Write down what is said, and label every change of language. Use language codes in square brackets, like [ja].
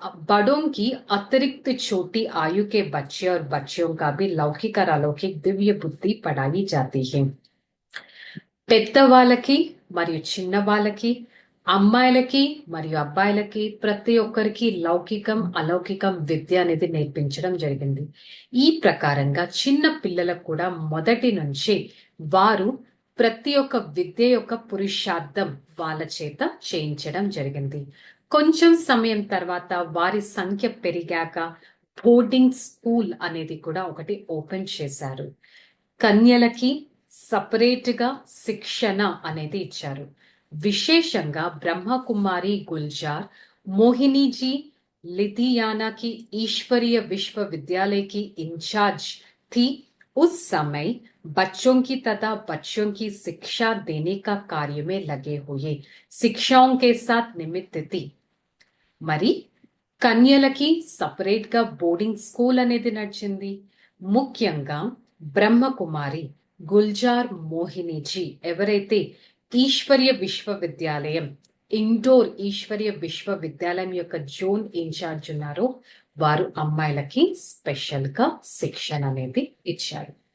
[hi] बड़ों की अतिरिक्त छोटी आयु के बच्चे और बच्चियों का भी लौकिक और अलौकिक दिव्य बुद्धि पढ़ाई जाती है। [te] పెద్దవాళ్ళకి మరియు చిన్న వాళ్ళకి, అమ్మాయిలకి మరియు అబ్బాయిలకి ప్రతి ఒక్కరికి లౌకికం అలౌకికం విద్య అనేది నేర్పించడం జరిగింది. ఈ ప్రకారంగా చిన్న పిల్లలకు కూడా మొదటి నుంచి వారు ప్రతి ఒక్క విద్య యొక్క పురుషార్థం వాళ్ళ చేత చేయించడం జరిగింది. కొంచెం సమయం తర్వాత వారి సంఖ్య పెరిగాక బోర్డింగ్ స్కూల్ అనేది కూడా ఒకటి ఓపెన్ చేశారు. కన్యలకి సపరేట్ గా శిక్షణ అనేది ఇచ్చారు. విశేషంగా [hi] ब्रह्मकुमारी गुलजार मोहिनी जी लिथियाना की ईश्वरीय विश्वविद्यालय की इंचार्ज थी। उस समय बच्चों की तथा बच्चों की शिक्षा देने का कार्य में लगे हुए शिक्षाओं के साथ निमित्त थी। [te] మరి కన్యలకి సపరేట్ గా బోర్డింగ్ స్కూల్ అనేది నడిచింది. ముఖ్యంగా బ్రహ్మకుమారి గుల్జార్ మోహినీజీ ఎవరైతే ఈశ్వరీయ విశ్వవిద్యాలయం, ఇండోర్ ఈశ్వరీయ విశ్వవిద్యాలయం యొక్క జోన్ ఇన్ఛార్జ్ ఉన్నారో వారు అమ్మాయిలకి స్పెషల్ గా శిక్షణ అనేది ఇచ్చారు.